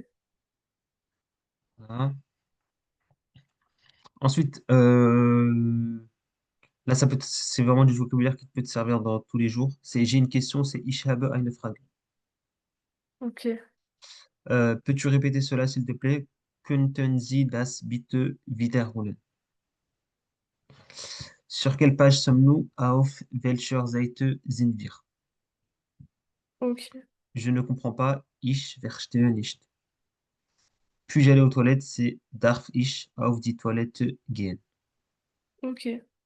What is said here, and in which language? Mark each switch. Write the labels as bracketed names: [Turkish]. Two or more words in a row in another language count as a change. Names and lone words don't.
[French] Voilà. Ensuite, là, c'est vraiment du vocabulaire qui peut te servir dans tous les jours. C'est j'ai une question, c'est [German] Ich habe eine Frage. [French] Ok. Peux-tu répéter cela, s'il te plaît? [German] Könnten Sie das bitte wiederholen? [French] Sur quelle page sommes-nous? [German] Auf welcher Seite sind wir? Ok. [French] Je ne comprends pas. [German] Ich verstehe nicht. [French] Puis-je aller aux toilettes? [German] C'est Darf ich auf die Toilette gehen? [French] Ok.